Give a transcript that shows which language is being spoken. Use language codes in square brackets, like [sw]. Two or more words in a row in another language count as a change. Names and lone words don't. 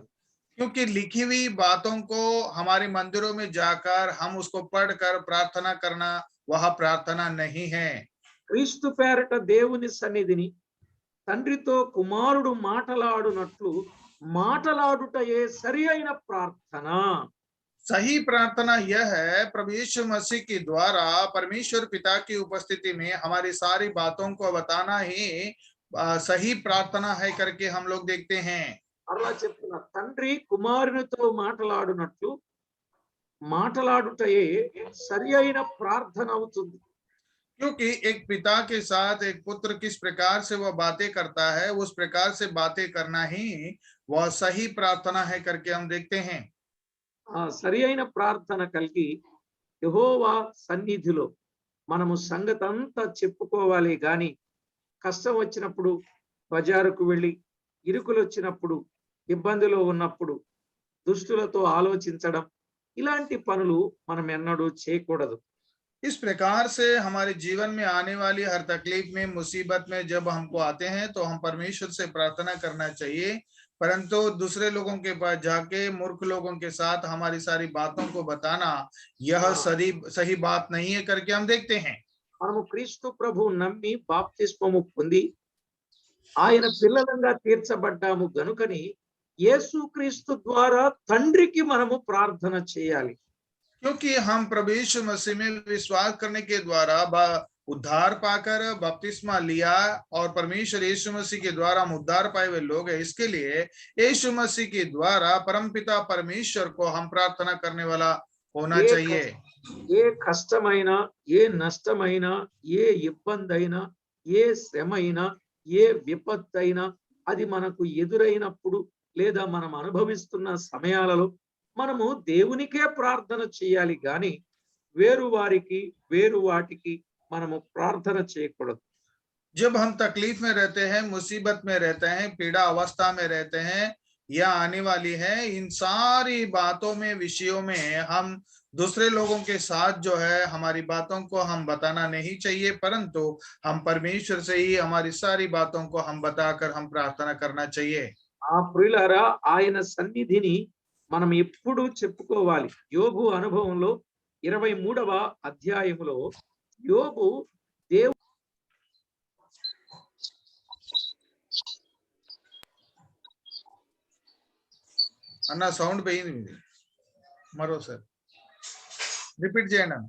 [hi] क्योंकि लिखी हुई बातों को हमारे मंदिरों में जाकर हम उसको पढ़कर प्रार्थना करना वह प्रार्थना नहीं है। [te] క్రీస్తు పేరట దేవుని సన్నిధిని తండ్రితో కుమారుడు మాటలాడునట్లు మాటలాడుటయే సరి అయిన ప్రార్థన. [hi] सही प्रार्थना यह है प्रभु यीशु मसीह के द्वारा परमेश्वर पिता की उपस्थिति में हमारी सारी बातों को बताना ही सही प्रार्थना है करके हम लोग देखते हैं। [te] అలా చెప్తున్న తండ్రి కుమారునితో మాటలాడునట్లు మాటలాడుటయే సరి అయిన ప్రార్థన అవుతుంది. [hi] क्योंकि एक पिता के साथ एक पुत्र किस प्रकार से वह बातें करता है उस प्रकार से बातें करना ही वह सही प्रार्थना है करके हम देखते हैं। [te] ఆ సరి అయిన ప్రార్థన కలిగి యెహోవా సన్నిధిలో మనము సంగతంతా చెప్పుకోవాలి గాని కష్టం వచ్చినప్పుడు బజారుకు వెళ్ళి ఇరుకులు వచ్చినప్పుడు ఇబ్బందిలో ఉన్నప్పుడు దుష్టులతో ఆలోచించడం ఇలాంటి పనులు మనం ఎన్నడూ చేయకూడదు. [hi] इस प्रकार से हमारे जीवन में आने वाली हर तकलीफ में, मुसीबत में जब हमको आते हैं तो हम परमेश्वर से प्रार्थना करना चाहिए, परंतु दूसरे लोगों के पास जाके मूर्ख लोगों के साथ हमारी सारी बातों को बताना यह सही बात नहीं है करके हम देखते हैं। [te] మనము క్రీస్తు ప్రభువు నమ్మి బాప్తిస్మము పొంది ఆయన పిల్లలంగా తీర్చబడ్డాము గనుకని యేసుక్రీస్తు ద్వారా తండ్రికి మనము ప్రార్థన చేయాలి. [hi] क्योंकि हम प्रभु यीशु मसीह में विश्वास करने के द्वारा उद्धार पाकर बपतिस्मा लिया और परमेश्वर यीशु मसीह के द्वारा हम उद्धार पाए हुए लोग हैं, इसके लिए यीशु मसीह के द्वारा परमपिता परमेश्वर को हम प्रार्थना करने वाला होना चाहिए। [te] ఏ కష్టమైనా ఏ నష్టమైనా ఏ ఇబ్బంది అయినా ఏ శ్రమ అయినా ఏ విపత్తు అయినా అది మనకు ఎదురైనప్పుడు లేదా మనం అనుభవిస్తున్న సమయాలలో మనము దేవునికే ప్రార్థన చేయాలి గాని వేరు వారికి వేరు వాటికి మనము ప్రార్థన చేయకూడదు. [hi] जब हम तकलीफ में रहते हैं, मुसीबत में रहते हैं, पीड़ा अवस्था में रहते हैं या आने वाली है, इन सारी बातों में, विषयों में हम दूसरे लोगों के साथ जो है हमारी बातों को हम बताना नहीं चाहिए, परंतु हम परमेश्वर से ही हमारी सारी बातों को हम बताकर हम प्रार्थना करना चाहिए। [te] ఆ ప్రియులారా ఆయన సన్నిధిని మనం ఎప్పుడు చెప్పుకోవాలి. యోబు అనుభవంలో 23వ అధ్యాయములో యోబు దేవు అన్న సౌండ్ పోయింది మరోసారి రిపీట్ చేయండి అన్న.